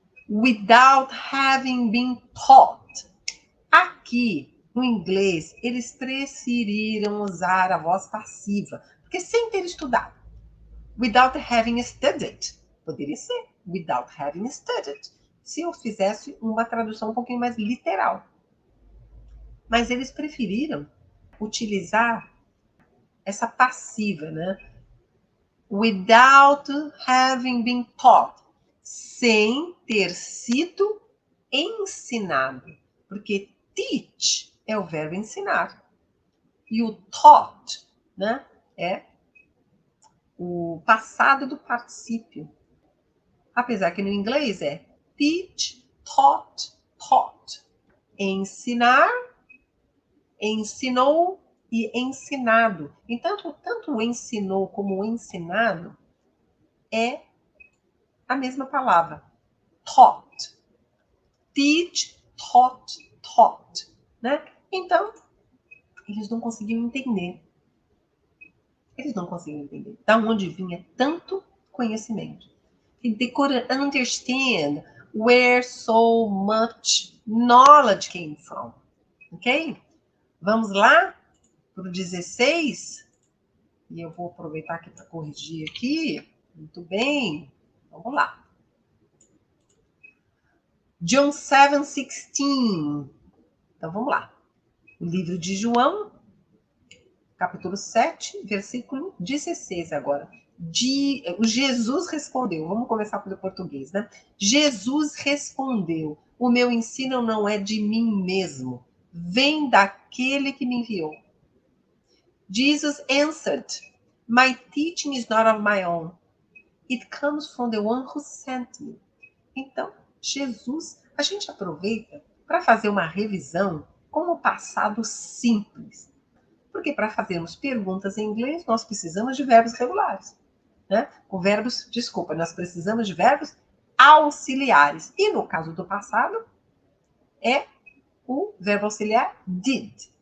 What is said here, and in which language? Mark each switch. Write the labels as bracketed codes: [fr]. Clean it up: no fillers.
[en] Without having been taught. [pt] Aqui, no inglês, eles preferiram usar a voz passiva, porque sem ter estudado. [en] Without having studied. [pt] Poderia ser [en] without having studied, [pt] se eu fizesse uma tradução um pouquinho mais literal. Mas eles preferiram utilizar essa passiva, né? [en] Without having been taught. [pt] Sem ter sido ensinado. Porque teach é o verbo ensinar. E o taught, né, é o passado do particípio. Apesar que no inglês é [en] teach, taught, taught. [pt] Ensinar, ensinou e ensinado. Então, tanto o ensinou como o ensinado é a mesma palavra. Taught. [en] Teach, taught, taught. [pt] Né? Então, eles não conseguiam entender. Eles não conseguiam entender da onde vinha tanto conhecimento. [en] They couldn't understand where so much knowledge came from. [pt] Ok? Vamos lá para o 16. E eu vou aproveitar aqui para corrigir aqui. Muito bem. Vamos lá. John 7:16. Então vamos lá. O livro de João, capítulo 7, versículo 16 agora. Jesus respondeu, vamos começar pelo português, né? Jesus respondeu, o meu ensino não é de mim mesmo, vem daquele que me enviou. [en] Jesus answered, my teaching is not of my own, it comes from the one who sent me. [pt] Então, Jesus, a gente aproveita para fazer uma revisão com o passado simples. Porque para fazermos perguntas em inglês, nós precisamos de verbos regulares. Né? Nós precisamos de verbos auxiliares. E no caso do passado, é o verbo auxiliar did.